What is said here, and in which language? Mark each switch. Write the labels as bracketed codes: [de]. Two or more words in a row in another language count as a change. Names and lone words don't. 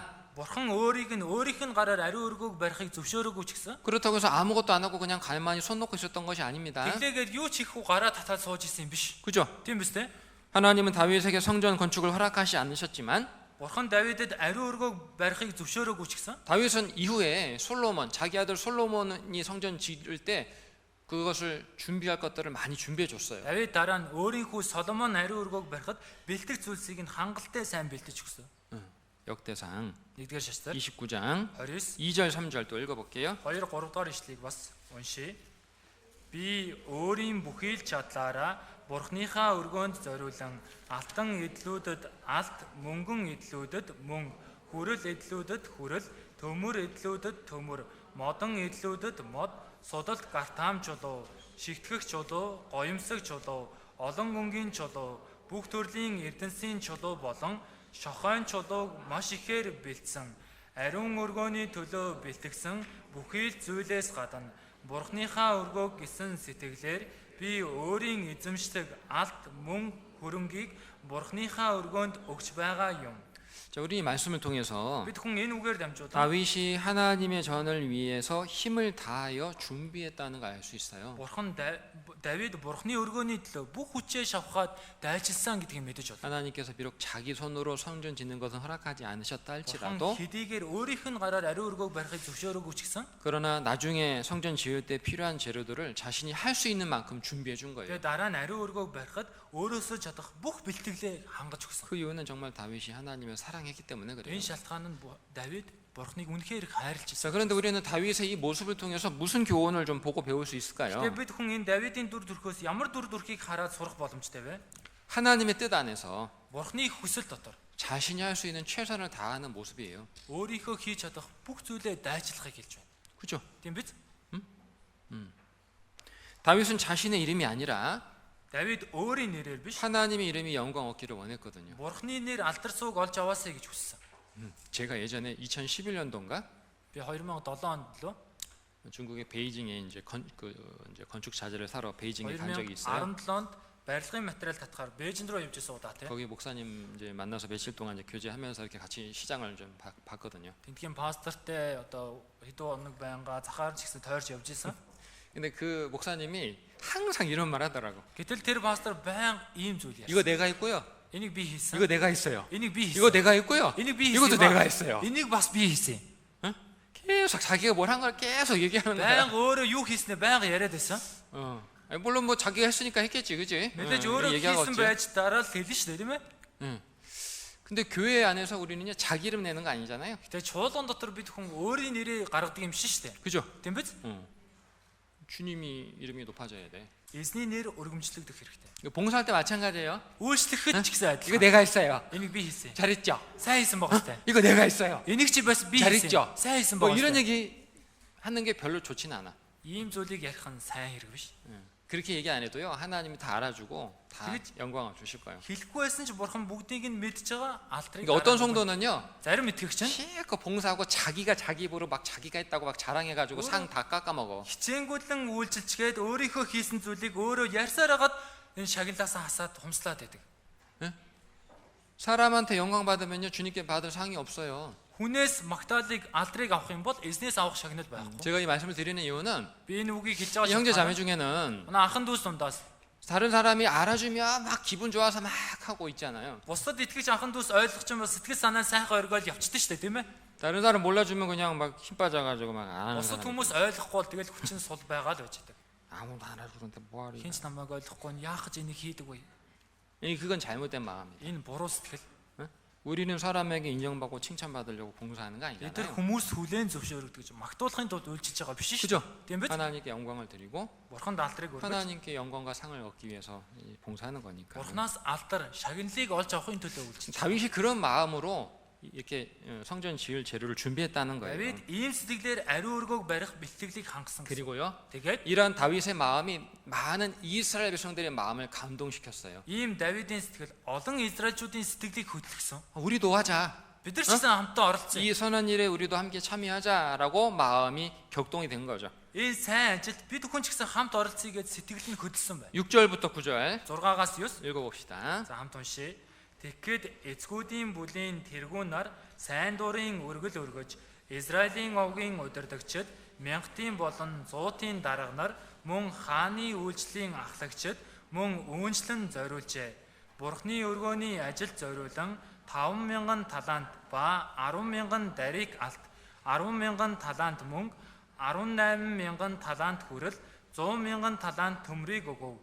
[mn] бурхан өөрийнх нь гараар ариун өргөөг барихыг зөвшөөрөөгүй ч гэсэн [ko] 그렇다고 해서 아무것도 안 하고 그냥 가만히 손 놓고 있었던 것이 아닙니다. [mn] тэглээгээд юу ч хийхгүй гараа татаад сууж исэн юм биш. [ko] 그죠? [mn] Тийм биз дээ? [ko] 하나님은 다윗에게 성전 건축을 허락하지 않으셨지만 [mn] бурхан Давидэд ариун өргөөг барихыг зөвшөөрөөгүй ч гэсэн [ko] 다윗은 이후에 솔로몬 자기 아들 솔로몬이 성전 지을 때 그것을 준비할 것들을 많이 준비해 줬어요. [mn] Давид дараа нь өөрийн хүү Соломон ариун өргөөг барихад бэлтгэх зүйлсийг нь хангалттай сайн бэлтэж өгсөн. [ko] 역대상 [mn] 1-р шаштай [ko] 29장 29 2절 3절 또 읽어볼게요. [mn] 2 3 дугаар ишлэгийг бас уншия. Би өөрийн бүхий л чадлаараа бурхныхаа өргөөнд зориулан алтан эдлүүдэд алт, мөнгөн эдлүүдэд мөнгө, хүрэл эдлүүдэд хүрэл, төмөр эдлүүдэд төмөр, модон эдлүүдэд мод, судалт гартаам чулуу, шигтгэх чулуу, гоёмсог чулуу, олон гүнгийн чулуу, бүх төрлийн эрдэнсийн чулуу болон шохойн чулууг маш ихээр бэлдсэн. Ариун өргөөний төлөө бэлтгэсэн бүхий л зүйлээс гадна бурхныхаа өргөөг гэсэн сэтгэлээр би өөрийн эзэмшдэг алт мөн хөрөнгийг бурхныхаа өргөөнд өгч байгаа юм. [ko] 자, 우리 이 말씀을 통해서 [mn] Бид хүн энэ үгээр дамжуулан [ko] 다윗이 하나님의 전을 위해서 힘을 다하여 준비했다는 걸 알 수 있어요. [mn] бурхан Давид бурхны өргөөний төлөө бүх хүчээ шавхаад дайчилсан гэдгийг мэдэж байна. [ko] 하나님께서 비록 자기 손으로 성전 짓는 것은 허락하지 않으셨다 [mn] бурхан [ko] 할지라도 [mn] хэдийгээр өөрийнх нь гараар ариун өргөөг барихыг зөвшөөрөөгүй ч гэсэн [ko] 그러나 나중에 성전 지을 때 필요한 재료들을 자신이 할 수 있는 만큼 준비해 준 거예요. [mn] тэгээ дараа нь 아리ун өргөөг барихад өөрөөсөө чадах бүх бэлтгэлээ хангаж өгсөн. [ko] 그 이유는 정말 다윗이 하나님을 사랑했기 때문에 그래요. [mn] Энэ шалтгаан нь Давид бурхныг үнэхээр их хайрлж [ko] 자, [mn] байсан. [ko] 그런데 우리는 다윗의 이 모습을 통해서 무슨 교훈을 좀 보고 배울 수 있을까요? [mn] Тэгээ бид хүн энэ Давидын дүр төрхөөс ямар дүр төрхийг хараад сурах боломжтой вэ? [ko] 하나님의 뜻 안에서 [mn] бурхны хүсэл дотор [ko] 자신이 할 수 있는 최선을 다하는 모습이에요. [mn] өөрийнхөө хийж чадах бүх зүйлээ дайчлахыг хэлж байна. [ko] 그죠? [mn] Тийм биз? [ko] 다윗은 자신의 이름이 아니라 [mn] Давид өөрийн нэрээр биш [ko] 하나님의 이름이 영광 얻기를 원했거든요. [mn] бурхны нэр алдар сууг олж аваасаа гэж хүссэн. [ko] 제가 예전에 2011년도인가 [mn] Би 2007 онд лөө [ko] 중국의 베이징에 이제 건축 자재를 사러 베이징에 간 적이 있어요. [mn] 2017 онд барилгын материал татахаар Бээжин рүү явж исэн удаа тий. [ko] 거기 목사님 이제 만나서 며칠 동안 이제 교제하면서 이렇게 같이 시장을 좀 봤거든요. [mn] Тэнтгийн пастортай одоо хэдэн хоног байнга захаар ч гэсэн тойрч явж исэн. [ko] 근데 그 목사님이 항상 이런 말 하더라고. [mn] Гэтэл тэр пастор баян ийм зүйл [ko] 이거 [mn] ярьсан. [ko] 내가 했고요. [mn] Энийг би хийсэн. [ko] 이거 내가 했어요. [mn] Энийг би [ko] 이거 [mn] хийсэн. [ko] 내가 했고요. [mn] Энийг би [ko] 이것도 [mn] хийсэн. [ko] 내가 했어요. [mn] Энийг бас би хийсэн. [ko] 계속 자기가 뭘 한 걸 계속 얘기하는 [mn] Баян [ko] 거야. [mn] өөрөө юу хийснэ баян яриад байсан. [ko] 아니, 물론 뭐 자기가 했으니까 했겠지, 그지? [mn] Мэдээж өөрөө [ko] 얘기하고 [mn] хийсэн [ko] 없지. [mn] байж дараа л хэлнэ шүү дээ тийм ээ. [ko] 근데 교회 안에서 우리는요 자기 이름 내는 거 아니잖아요. [mn] Гэтэ чуулган дотор бид хүн өөрийн нэрээ гаргадаг юм шиг шүү дээ. [ko] 그죠? [mn] Тийм биз? [ko] 주님이 이름이 높아져야 돼. [mn] Эзний нэр өргөмжлөгдөх хэрэгтэй. [ko] 이거 봉사할 때 마찬가지예요. [mn] Үйлчлэхэд ч гэсэн [ko] 이거 [mn] адилхан. [ko] 내가 했어요. [mn] Энийг би хийсэн. [ko] 잘했죠? [mn] Сайн хийсэн баг хэвээр. [ko] 이거 내가 했어요. [mn] Энийг чи бас би хийсэн. [ko] 잘했죠? [mn] Сайн хийсэн [ko] 뭐 [mn] баг. [ko] 이런 얘기 하는 게 별로 좋지는 않아. [mn] Ийм зүйлийг ярих нь сайн хэрэг биш. [ko] 그렇게 얘기 안 해도요 하나님이 다 알아주고 다 그렇지. 영광을 주실 거예요. [mn] Хэлэхгүй байсан ч бурхан бүгдийг нь мэдж байгаа алтрыг. [ko] 그러니까 어떤 성도는요 [mn] зарим итгэгч нь [ko] 실컷 봉사하고 자기가 자기 입으로 막 자기가 했다고 막 자랑해가지고 상 다 깎아먹어. [mn] хичээнгүйлэн үйлчилчгээд өөрийнхөө хийсэн зүйлийг өөрөө ярьсаар хагаад энэ шагналаасаа хасаад хумслаад байдаг. [ko] 사람한테 영광 받으면요 주님께 받을 상이 없어요. [mn] Хүнээс магтаалыг алдрыг авах юм бол эзнээс авах шагнал байхгүй. [ko] 제가 이 말씀을 드리는 이유는 [mn] Би энэ үгийг хэлж [ko] 이 [mn] байгаа [ko] 형제 자매 [mn] шалтгаан [ko] 중에는 [mn] манай ахын дүүс дундаас [ko] 다른 사람이 알아주면 막 기분 좋아서 막 하고 있잖아요. [mn] бусдад итгэж ахын дүүс ойлгох юм бол сэтгэл санаа сайхан оргиол явчихдээ шүү дээ, тийм ээ? [ko] 다른 사람 몰라주면 그냥 막 힘 빠져가지고 막 안 하는 [mn] Бусдад [ko] 사람. [mn] хүмүүс ойлгохгүй бол тэгэл хүчин сул байгаа л байж байгаа. [ko] 아무도 안 알아주는데 뭐하리. [mn] Хинч намайг ойлгохгүй нь яах гэж энийг хийдэг вэ? [ko] 그건 잘못된 마음이에요. [mn] Энэ буруу сэтгэл. [ko] 우리는 사람에게 인정받고 칭찬받으려고 봉사하는 거 [mn] Эдгээр [ko] 아니잖아요. [mn] хүмүүс хүлээн зөвшөөрөгдөг гэж магтуулахын тулд үйлчилж байгаа биш шүү [ko] 그죠? [mn] дээ. Тийм биз? [ko] 하나님께 영광을 드리고 [mn] Бурханд алдрыг өргөж, [ko] 하나님께 영광과 상을 얻기 위해서 이 봉사하는 거니까. [mn] Бурханаас алдар, шагналыг олж авахын төлөө үйлчилж. [ko] 다윗이 그런 마음으로 이렇게 성전 지을 재료를 준비했다는 거예요. [mn] Давид ийм сэтгэлээр ариун өргөөг барих бэлтгэлийг хангасан гэсэн. [ko] 그리고요, [mn] Тэгээд [ko] 이러한 다윗의 마음이 많은 이스라엘 백성들의 마음을 감동시켰어요. [mn] ийм Давидын сэтгэл олон Израильчүүдийн сэтгэлийг хөдөлгсөн. [ko] 우리도 하자. [mn] Бид нар ч гэсэн хамтдаа оролцсон. [ko] 이 선한 일에 우리도 함께 참여하자라고 마음이 격동이 된 거죠. [mn] Энэ сайн ажилд бид хүн ч гэсэн хамт оролцъё гэж сэтгэл нь хөдөлсөн байна. [ko] 6절부터 9절 [mn] 6-аас 9. [ko] 읽어봅시다. [mn] За хамт уншъя. Тэгэхэд эцгүүдийн бүлийн тэргүүн нар сайн дурын өргөл өргөж Израилийн овгийн удирдагчид мянгатын болон зуутын дарга нар мөн хааны үйлчлэлийн ахлагчид мөн үүнчлэн зориулжээ. Бурхны өргөөний ажилд зориулан 5,000 талант ба 10,000 дарик алт, 10,000 талант мөнгө, 18,000 талант хүрэл, 100,000 талант төмрийг өгөв.